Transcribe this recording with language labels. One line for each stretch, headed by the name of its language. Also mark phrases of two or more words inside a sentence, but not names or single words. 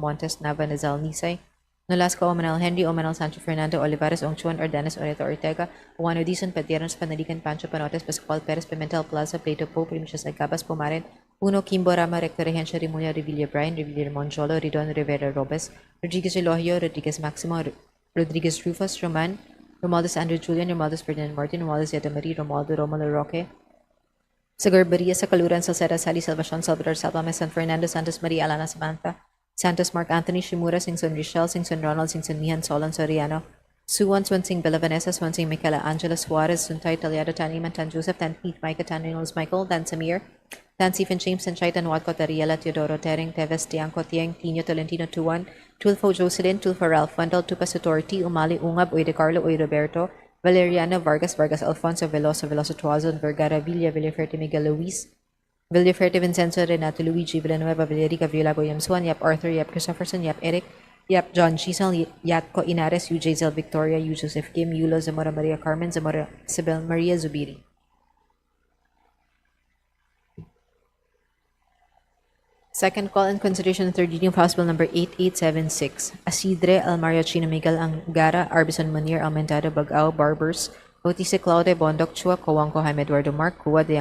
English: Montes, Nava, Nazal, Nisay, Nolasco, Omanal, Henry, Omanal, Sancho, Fernando, Olivares, Ongchuan, Ordanes, Oreto, Ortega, Juan Odison, Padiernos, Panalican, Pancho, Panotes, Pascual, Perez, Pimentel, Plaza, Plato, Pope, Primicias, Agabas, Pumarin, Uno, Kimbo, Rama, Recto, Regencia, Rimulya, Revilla, Brian, Revilla, Monjolo, Ridon, Rivera, Robes, Rodriguez, Elohio, Rodriguez, Maximo, Rodriguez, Rufus, Roman, Romualdez, Andrew, Julian, Romualdez, Ferdinand, Martin, Romualdez, Yadamari, Romualdo, Romulo, Roque, Sagarbaria, Sakaluran, Salceda, Sally, Salvacion, Salvador, Salvame, San Fernando, Santos, Maria, Alana, Samantha, Santos, Mark Anthony, Shimura, Singson, Richelle, Singson, Ronald, Singson, Mihan, Solon, Soriano, Suwan, Swansing, Bella Vanessa, Swansing, Michaela, Angela, Suarez, Suntay, Taliado, Taniman, Tan Joseph, Tan Pete, Micah, Tan Reynolds, Michael, Dan Samir, Tan Stephen James, Tan Chaitan, Watco, Tariela, Teodoro, Tering, Teves, Tiangco, Tieng, Tino, Tolentino, Tuan, Tulfo, Jocelyn, Tulfo, Ralph, Wendell, Tupa, Torti, Umali, Ungab, Uy de Carlo, Uy Roberto, Valeriano, Vargas, Alfonso, Veloso, Tuazon, Vergara, Villa, Villaferte, Miguel, Luis, Villaferte, Vincenzo, Renato, Luigi, Villanueva, Villarica, Villago, Yam Swan, Yap Arthur, Yap Christopherson, Yap Eric, Yap John Chisel, Yatco Inares, UJ Zel Victoria, U Joseph Kim, Yulo, Zamora Maria Carmen, Zamora Isabel Maria Zubiri. Second call in consideration of third reading of House Bill number 8876. Asidre, Almario Chino Miguel Angara, Arbison Munir, Almentado Bagao, Barbers, Bautista Claude, Bondok Chua, Coangco, Jaime Eduardo Mark, Cua de